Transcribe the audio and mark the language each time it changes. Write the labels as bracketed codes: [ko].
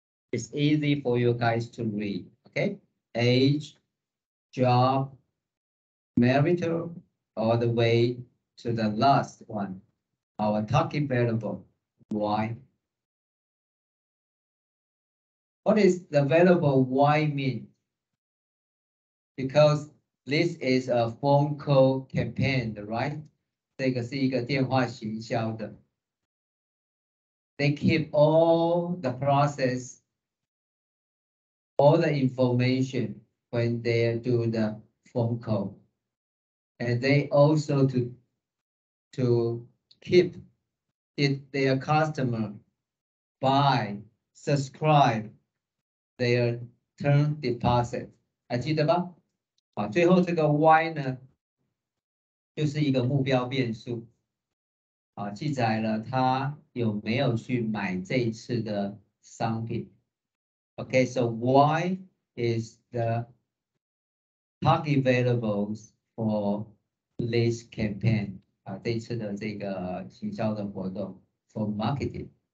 [en] It's easy for you guys to read. Okay, age, job, marital, all the way to the last one. Our target variable, Y. What is the variable Y mean? Because this is a phone call campaign, right? [zh] 这个是一个电话行销的。 [en] They keep all the process, all the information when they do the phone call. And they also to keep their customer buy, subscribe their term deposit. [zh] 还记得吧？啊，最后这个 Y 呢，就是一个目标变数。啊，记载了他有没有去买这一次的商品。 [en] Okay, so Y is the target variables for this campaign. [zh] 啊，这一次的这个行销的活动 [en] for marketing.